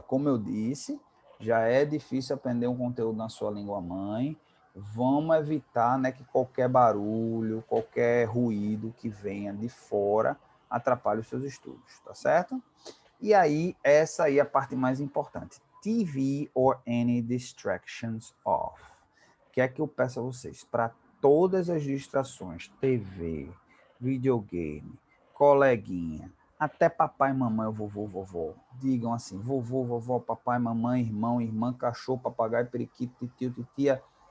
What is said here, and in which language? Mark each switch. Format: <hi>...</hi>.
<pt>Como eu disse, já é difícil aprender um conteúdo na sua língua mãe. Vamos evitar, né, que qualquer barulho, qualquer ruído que venha de fora atrapalhe os seus estudos, tá certo? E aí, essa aí é a parte mais importante.</pt> <en>TV or any distractions off.</en> <pt>O que é que eu peço a vocês? Para todas as distrações, TV, videogame, coleguinha, Até papai, mamãe, vovô, vovó. Digam assim, vovô, vovó, papai, mamãe, irmão, irmã, cachorro, papagaio, periquito, titio, titia.</pt>